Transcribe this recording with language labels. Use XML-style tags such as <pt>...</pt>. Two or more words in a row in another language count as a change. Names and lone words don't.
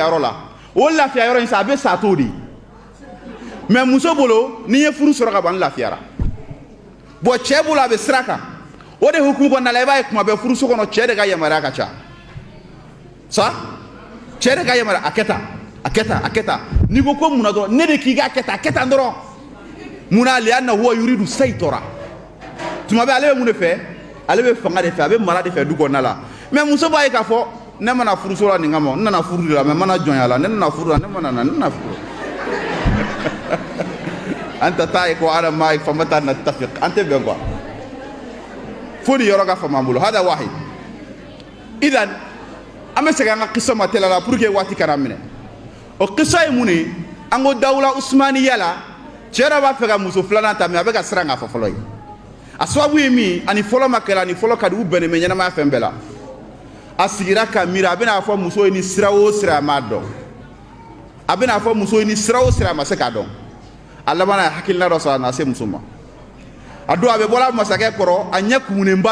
<bm>yɔrɔ la o lafiya yɔrɔ in sa a bɛ sa t'o de mais muso bolo n'i ye furu sɔrɔ ka ban n lafiyara bo cɛ bolo a bɛ sira kan o de hukumu kɔnɔna la i b'a ye kuma bɛɛ furuso kɔnɔ cɛ de ka yamaruya ka ca sa cɛ de ka yamaruya a kɛ tan a kɛ tan a kɛ tan n'i ko ko munna dɔrɔn ne de k'i k'a kɛ tan a kɛ tan dɔrɔn munna</bm> <ar>لأنه هو يريد السيطرة</ar> <bm>tuma bɛɛ ale bɛ mun de fɛ ale bɛ fanga de fɛ a bɛ mara de fɛ du kɔnɔna la mais muso b'a ye k'a fɔ ne mana furuso la nin kama n nana furu de la mais n mana jɔnya la ne nana furu la ne mana na ne nana furu an tɛ taa ye ko ala maa ye fama taa na tafiq an tɛ bɛn quoi fo nin yɔrɔ ka fama an bolo</bm> <ar>هذا واحد</ar> <bm>idan an bɛ segin an ka kisa ma tɛlɛ la</bm> <fr>pour que</fr> <bm>waati kana minɛ o kisa ye mun ye an ko dawula usmaniya la cɛ dɔ b'a fɛ ka muso filanan ta mais a bɛ ka siran k'a fɔ fɔlɔ ye a sababu ye min ani fɔlɔ ma kɛla ani fɔlɔ ka di u bɛnnen bɛ ɲɛnamaya fɛn bɛɛ la a sigira ka miiri a bɛna fɔ muso ye ni sira o sira a m'a dɔn a bɛna fɔ muso ye ni sira o sira a ma se k'a dɔn a laban a hakilina dɔ sɔrɔ a na se muso ma a don a bɛ bɔra masakɛ kɔrɔ a ɲɛ kumunenba</bm>